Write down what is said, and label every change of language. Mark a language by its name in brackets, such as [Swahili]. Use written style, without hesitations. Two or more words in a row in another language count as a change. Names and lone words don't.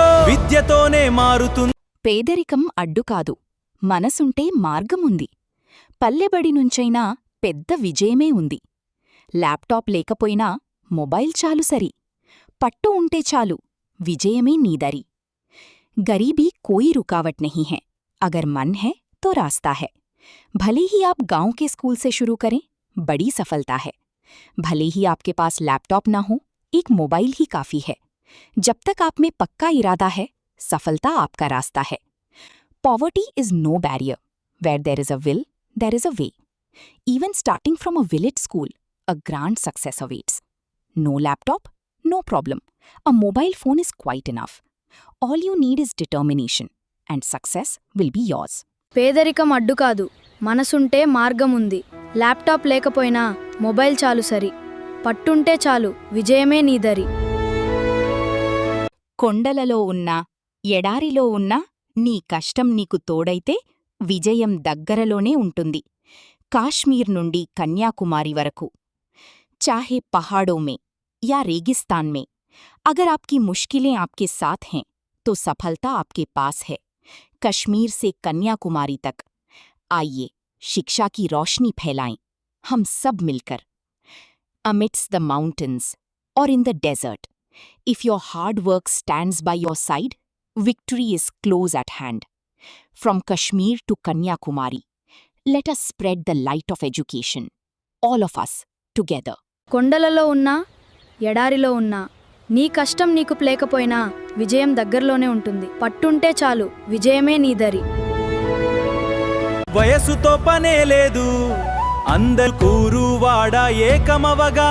[Telugu] విద్యతోనే మారుతుంది. పేదరికం అడ్డు కాదు, మనసుంటే మార్గముంది. పల్లెబడి నుంచైనా పెద్ద విజయమే ఉంది. ల్యాప్టాప్ లేకపోయినా మొబైల్ చాలు సరి, పట్టు ఉంటే చాలు విజయమే నీదరి. [Hindi] गरीबी कोई रुकावट नहीं है, अगर मन है तो रास्ता है. भले ही आप गांव के स्कूल से शुरू करें, बड़ी सफलता है. भले ही आपके पास लैपटॉप ना हो, एक मोबाइल ही काफी है. जब तक आप में पक्का इरादा है, सफलता आपका रास्ता है. [English] Poverty is no barrier. Where there is a will, there is a way. Even starting from a village school, a grand success awaits. No laptop? No problem. A mobile phone is quite enough. All you need is determination, and success will be yours. [Telugu] పేదరికం అడ్డు కాదు, మనసుంటే మార్గముంది. ల్యాప్టాప్ లేకపోయినా మొబైల్ చాలు సరి, పట్టుంటే చాలు విజయమే నీదరి. కొండలలో ఉన్నా ఎడారిలో ఉన్నా నీ కష్టం నీకు తోడైతే విజయం దగ్గరలోనే ఉంటుంది. కాశ్మీర్ నుండి కన్యాకుమారి వరకు, [Hindi] చాహే పహాడోं में या रेगिस्तान में, अगर आपकी मुश्किलें आपके साथ हैं तो सफलता आपके पास है. कश्मीर से कन्याकुमारी तक आइए शिक्षा की रोशनी फैलाएं हम सब मिलकर. [English] Amidst the mountains or in the desert, if your hard work stands by your side, victory is close at hand. From Kashmir to Kanyakumari, let us spread the light of education, all of us together. [Telugu] కొండలలో ఉన్నా ఎడారిలో ఉన్నా నీ కష్టం నీకు లేకపోయినా విజయం దగ్గరలోనే ఉంటుంది. పట్టుంటే చాలు విజయమే నీదరి. వయసుతో పనే లేదు, అందరు కూరువాడ ఏకమవగా.